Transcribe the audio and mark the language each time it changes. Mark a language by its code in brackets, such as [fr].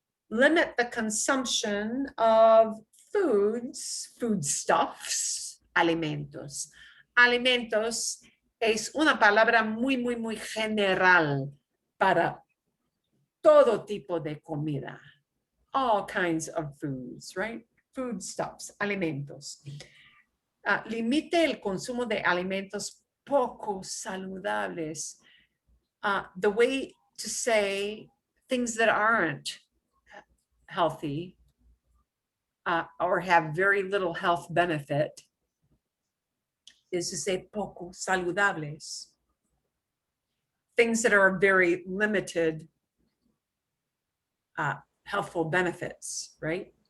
[en] Limit the consumption of foodstuffs, alimentos. [es] Alimentos es una palabra muy general para todo tipo de comida. [en] All kinds of foods, right? Foodstuffs, alimentos. [es] Limite el consumo de alimentos poco saludables. [en] The way to say things that aren't healthy or have very little health benefit is to say [es] poco saludables. [en] Things that are very limited healthful benefits, right?